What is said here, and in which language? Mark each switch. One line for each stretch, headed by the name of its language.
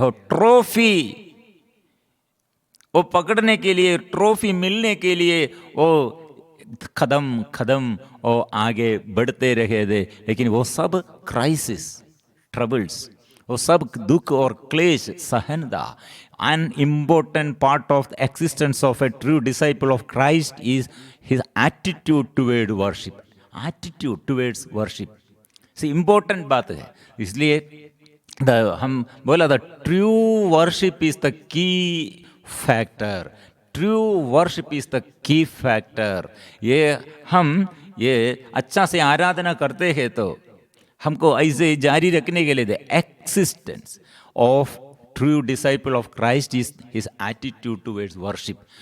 Hindi: हो ट्रॉफी वो पकड़ने के लिए, ट्रॉफी मिलने के लिए वो कदम कदम और आगे बढ़ते रहे थे। लेकिन वो सब क्राइसिस, ट्रबल्स, वो सब दुख और क्लेश सहन था।
English: An important part of the existence of a true disciple of Christ is his attitude toward worship. Attitude towards worship. See, important
Hindi: बात है। इसलिए हम बोला था
English: True worship is the key factor, true worship is the key factor.
Hindi: ये हम ये अच्छा से आराधना करते हैं तो हमको ऐसे जारी रखने के लिए
English: The existence of true disciple of Christ is his attitude towards worship.